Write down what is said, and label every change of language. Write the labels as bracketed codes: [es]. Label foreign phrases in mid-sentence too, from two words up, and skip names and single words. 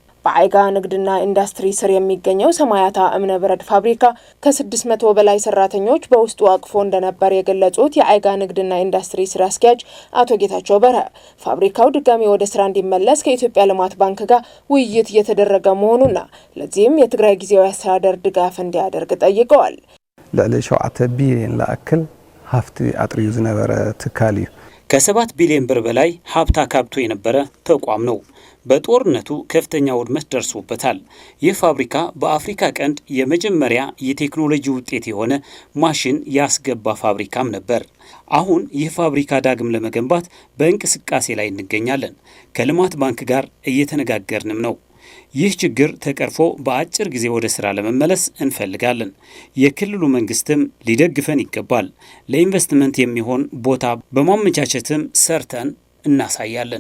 [am] በአይጋ ንግድና ኢንዱስትሪ ስር የሚገኘው ሰማያታ እምነበረድ ፋብሪካ ከ600 በላይ ሰራተኞች በውስጡ አቅፎ እንደነበር የገለጹት የአይጋ ንግድና ኢንዱስትሪ ስራ አስኪያጅ አቶ ጌታቸው በረ ፋብሪካው ድጋሚ ወደ ስራ እንዲመለስ ከኢትዮጵያ ልማት ባንክ ጋር ውይይት እየተደረገ መሆኑና ለዚህም የትግራይ ጊዜያዊ አስተዳደር ድጋፍ እንዲያደርግ ጠይቀዋል። [ti] ለ7 ቢሊዮን ለአክል ሀብት አጥሪዩ ዝነበረ ትካል እዩ [am] ከ7 ቢሊዮን ብር በላይ ሀብት አካብቶ የነበረ ተቋም ነው። በጦርነቱ ከፍተኛ ውድመት ደርሶበታል። ይህ ፋብሪካ በአፍሪካ ቀንድ የመጀመሪያ የቴክኖሎጂ ውጤት የሆነ ማሽን ያስገባ ፋብሪካም ነበር። አሁን ይህ ፋብሪካ ዳግም ለመገንባት በእንቅስቃሴ ላይ እንገኛለን። ከልማት ባንክ ጋር እየተነጋገርንም ነው። ይህ ችግር ተቀርፎ በአጭር ጊዜ ወደ ስራ ለመመለስ እንፈልጋለን። የክልሉ መንግስትም ሊደግፈን ይገባል። ለኢንቨስትመንት የሚሆን ቦታ በማመቻቸትም ሰርተን እናሳያለን።